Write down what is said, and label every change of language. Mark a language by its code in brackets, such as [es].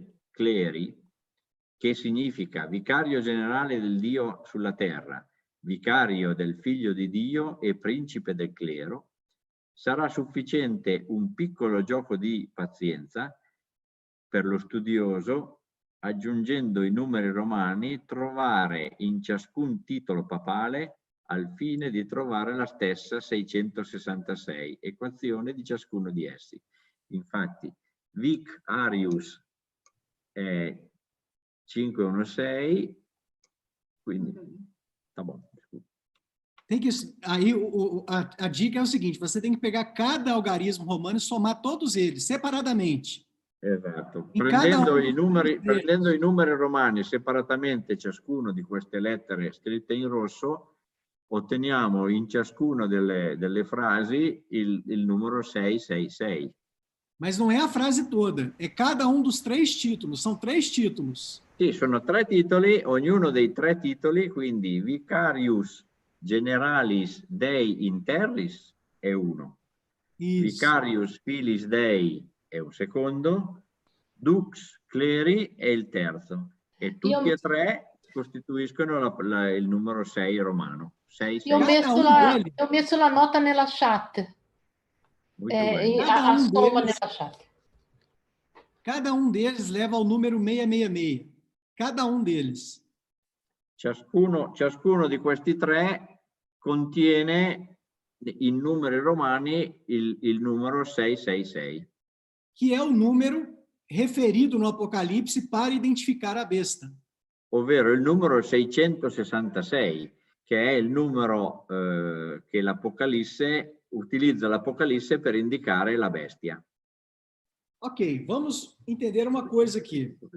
[it] Cleri, che significa vicario generale del Dio sulla terra, vicario del Figlio di Dio e principe del clero, sarà sufficiente un piccolo gioco di pazienza per lo studioso, aggiungendo i numeri romani, trovare in ciascun titolo papale al fine di trovare la stessa 666, equazione di ciascuno di essi. Infatti, Vic Arius è 516, quindi [pt] tá bom. Tem que, aí a dica é o seguinte, você tem que pegar cada algarismo romano e somar todos eles separadamente. [it] Esatto. Prendendo i numeri romani separatamente, ciascuno di queste lettere scritte in rosso, otteniamo in ciascuna delle frasi il numero 666. [pt] Mas não é a frase toda, é cada um dos 3 títulos, são 3 títulos. [it] Sì, sono 3 titoli, ognuno dei 3 titoli, quindi Vicarius Generalis Dei Interris è uno, [pt] Isso. [it] Vicarius Filis Dei è un secondo, Dux Cleri è il terzo, e tutti e 3 costituiscono il numero 6 romano. 6, 6. Io ho messo la nota nella chat. [pt] A soma [it] nella chat. [pt] Cada um deles leva ao número 666. Cada um deles. [it] Ciascuno di questi 3 contiene in numeri romani il numero 666. [pt] Que é o número referido no Apocalipse para identificar a besta. [it] Ovvero il numero 666, che è il numero che l'Apocalisse utilizza l'Apocalisse per indicare la bestia. [pt] Ok, vamos entender uma coisa aqui.